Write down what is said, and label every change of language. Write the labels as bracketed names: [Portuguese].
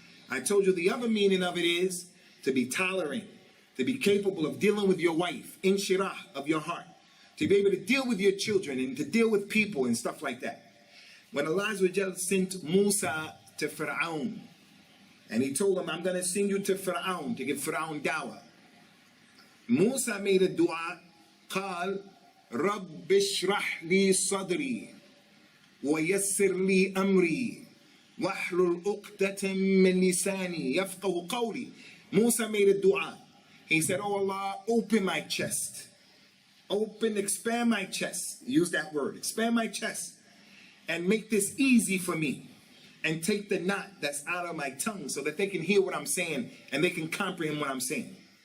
[English] I told you the other meaning of it is to be tolerant, to be capable of dealing with your wife, inshirah of your heart, to be able to deal with your children and to deal with people and stuff like that. When Allah Azza wa Jalla sent Musa to Fir'aun, and He told him, I'm going to send you to Fir'aun to give Fir'aun dawah. Musa made a dua, [Arabic] قال رب اشرح لي صدري ويسر لي أمري واحلل عقدة من لساني يفقهوا قولي. [English] Musa made a dua. He said, oh Allah, open my chest. Expand my chest. Use that word, expand my chest. And make this easy for me. And take the knot that's out of my tongue so that they can hear what I'm saying and they can comprehend what I'm saying.